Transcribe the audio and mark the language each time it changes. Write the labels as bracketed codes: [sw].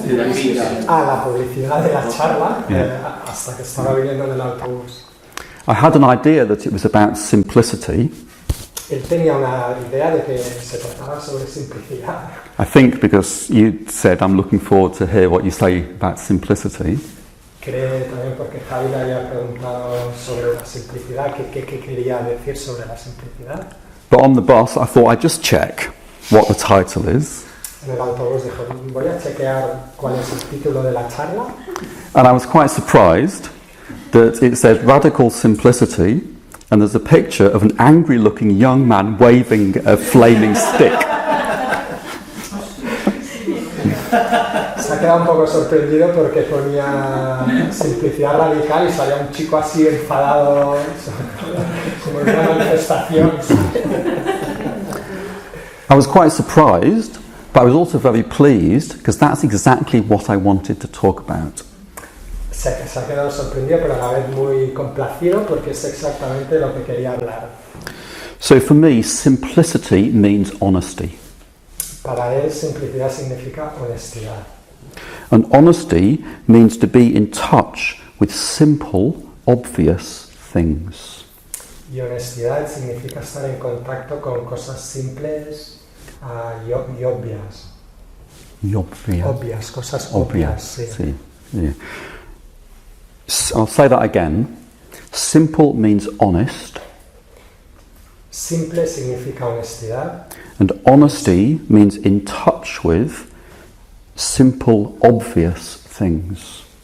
[es] La publicidad de la charla, hasta que estaba viniendo en el autobús. [en] I had an idea that it was about simplicity. [es] Él tenía una idea de que se trataba sobre simplicidad. [en] I think because you said, I'm looking forward to hear what you say about simplicity. [es] Cree también porque Javi le había preguntado sobre la simplicidad, qué quería decir sobre la simplicidad. [en] But on the bus, I thought I'd just check what the title is. [es] En el autobús dijo, voy a chequear cuál es el título de la charla. [en] And I was quite surprised that it said Radical Simplicity, and there's a picture of an angry-looking young man waving a flaming stick. [es] Se ha quedado un poco sorprendido porque ponía simplicidad radical y salía un chico así enfadado, como en una manifestación. [en] I was quite surprised, but I was also very pleased because that's exactly what I wanted to talk about. [es] Se ha quedado sorprendido, pero a la vez muy complacido porque es exactamente lo que quería hablar. [en] So for me, simplicity means honesty. [es] Para él, simplicidad significa honestidad. [en] And honesty means to be in touch with simple, obvious things. [es] Y honestidad significa estar en contacto con cosas simples y obvias. Obvias, cosas obvias. Sí. [en] Yeah. I'll say that again. Simple means honest. [es] Simple significa honestidad. [en] And honesty means in touch with simple, obvious things.